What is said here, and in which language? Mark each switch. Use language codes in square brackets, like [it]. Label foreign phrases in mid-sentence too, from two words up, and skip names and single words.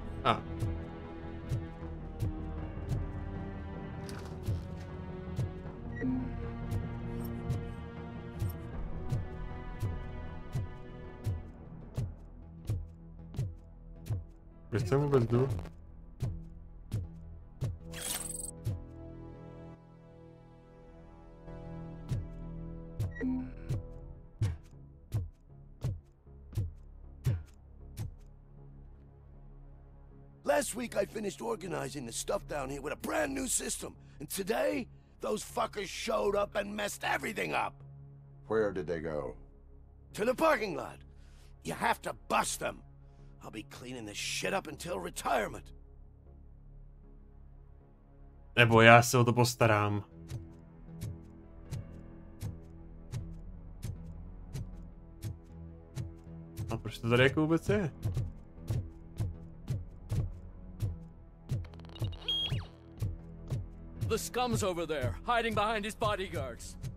[cs] Kde jsem vůbec jdu? [en] Last week I finished organizing the stuff down here with a brand new system. And today, those fuckers showed up and messed everything up. Where did they go? To the parking lot. You have to bust them. I'll be cleaning this shit up until retirement. [cs] Nebo já se o to postarám. A proč to tady jako vůbec je? [en] The scum's over there, hiding behind his bodyguards.